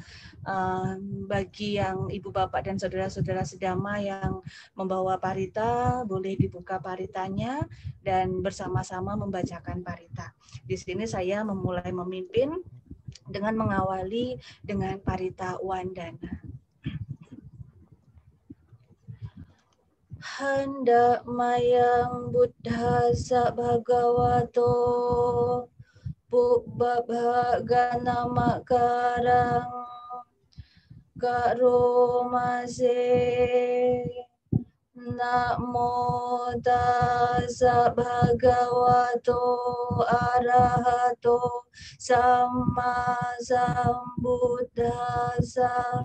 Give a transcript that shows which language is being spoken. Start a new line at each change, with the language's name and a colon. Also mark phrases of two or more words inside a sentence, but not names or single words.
Indonesian: Bagi yang ibu bapak dan saudara-saudara sedama yang membawa parita, boleh dibuka paritanya dan bersama-sama membacakan parita. Di sini saya memulai memimpin dengan mengawali dengan parita Wandana.
Pali: Hendak mayang buddhasa bhagavato pubbabhagana makarang karomase namo tassa bhagavato arahato samma sambuddhassa.